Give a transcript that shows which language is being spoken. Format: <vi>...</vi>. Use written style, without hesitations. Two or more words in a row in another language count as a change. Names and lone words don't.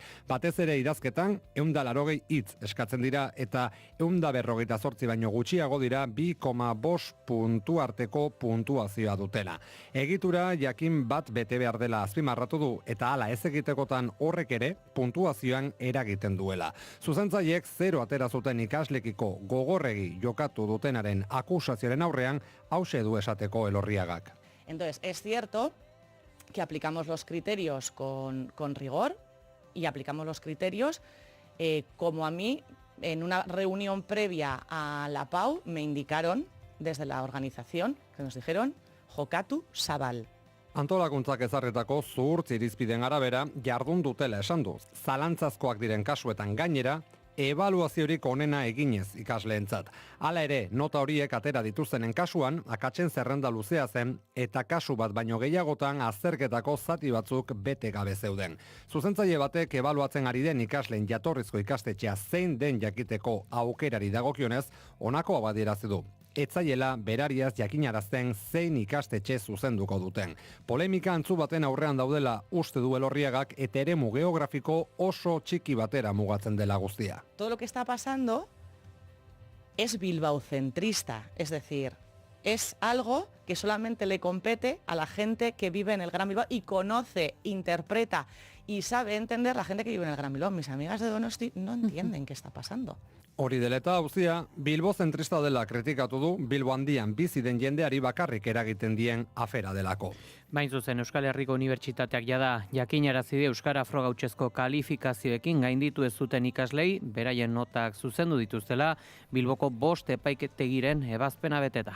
<eu>Batez ere idazketan 180 hitz eskatzen dira eta 148 baino gutxiago dira 2,5 puntu arteko puntuazioa dutela. Egitura jakin bat bete behar dela azpimarratu du eta hala ez egitekotan horrek ere puntuazioan eragiten duela. Zuzentzaileek 0 atera zuten ikaslekiko gogorregi jokatu dutenaren akusazioaren aurrean hauxe du esateko Elorriagak.</eu> <es>Entonces, es cierto que aplicamos los criterios con rigor y aplicamos los criterios como a mí en una reunión previa a la PAU me indicaron desde la organización, que nos dijeron,</es> <eu>jokatu zabal. Antolakuntzak ezarritako zuhurtz irizpideen arabera jardun dutela esan du. Zalantzazkoak diren kasuetan gainera, ebaluaziorik onena eginez ikasleentzat. Hala ere, nota horiek atera dituztenen kasuan, akatsen zerrenda luzea zen, eta kasu bat baino gehiagotan azterketako zati batzuk bete gabe zeuden. Zuzentzaile batek ebaluatzen ari den ikasleen jatorrizko ikastetxea zein den jakiteko aukerari dagokionez, honako abadierazi du. Etzaiela berariaz jakinarazten zein ikastetxe zuzenduko duten. Polemika antzu baten aurrean daudela uste du Elorriagak eta eremu geografiko oso txiki batera mugatzen dela guztia.</eu> <es>Todo lo que está pasando es bilbaocentrista, es decir, es algo que solamente le compete a la gente que vive en el Gran Bilbao y conoce, interpreta y sabe entender la gente que vive en el Gran Bilbao. Mis amigas de Donosti no entienden qué está pasando.</es> <eu>Hori dela eta auzia, Bilbo zentrista dela kritikatu du, Bilbo handian bizi den jendeari bakarrik eragiten dien afera delako. Bain zuzen, Euskal Herriko Unibertsitateak jada jakinarazi die euskara frogautsezko kalifikazioekin gainditu ez zuten ikaslei, beraien notak zuzendu dituztela, Bilboko 5 epaiketegiren ebazpena beteta.</eu>